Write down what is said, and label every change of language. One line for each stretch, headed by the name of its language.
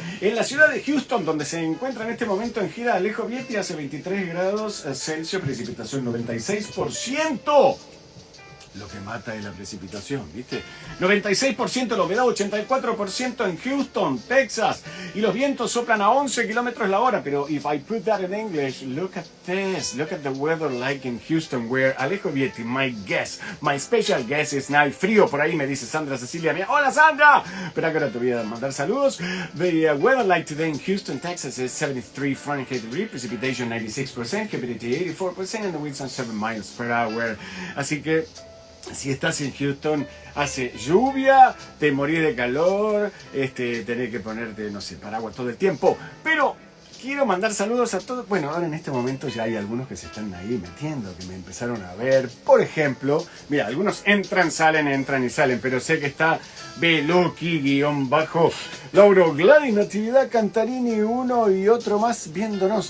Spanish: En la ciudad de Houston, donde se encuentra en este momento en gira Alejo Vietti, hace 23 grados Celsius, precipitación 96%. Lo que mata es la precipitación, ¿viste? 96% la humedad, 84% en Houston, Texas. Y los vientos soplan a 11 kilómetros la hora. Pero
English: if I put that in English, look at this. Look at the weather like in Houston, where Alejo Vietti, my guest, my special guest is now.
Spanish: Frío por ahí, me dice Sandra Cecilia. Hola, Sandra. Espera que ahora te voy a mandar saludos.
English: The weather like today in Houston, Texas is 73 Fahrenheit degree, precipitation 96%, humidity 84%, and the winds are 7 miles per hour.
Spanish: Así que si estás en Houston, hace lluvia, te morís de calor, tenés que ponerte, no sé, paraguas todo el tiempo. Pero quiero mandar saludos a todos. Bueno, ahora en este momento ya hay algunos que se están ahí metiendo, que me empezaron a ver. Por ejemplo, mira, algunos entran y salen, pero sé que está Beloki, Lauro Gladys, Natividad Cantarini, uno y otro más viéndonos.